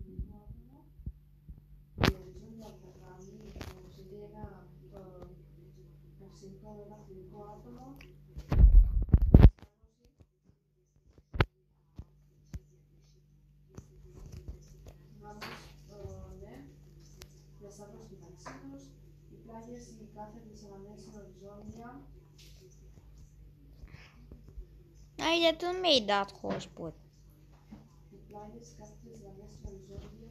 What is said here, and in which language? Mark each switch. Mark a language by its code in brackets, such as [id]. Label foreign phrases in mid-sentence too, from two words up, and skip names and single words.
[el] η οριζόντια γραμμή, ένα φιλικό άτομο, διασταύρωση μεταξύ τους, οι πλάγιες, οι κάθετες γραμμές είναι οριζόντια. [ro] Ai, dar tu nu mi-ai dat hotspot. [el] Οι πλάγιες, οι κάθετες γραμμές είναι οριζόντια.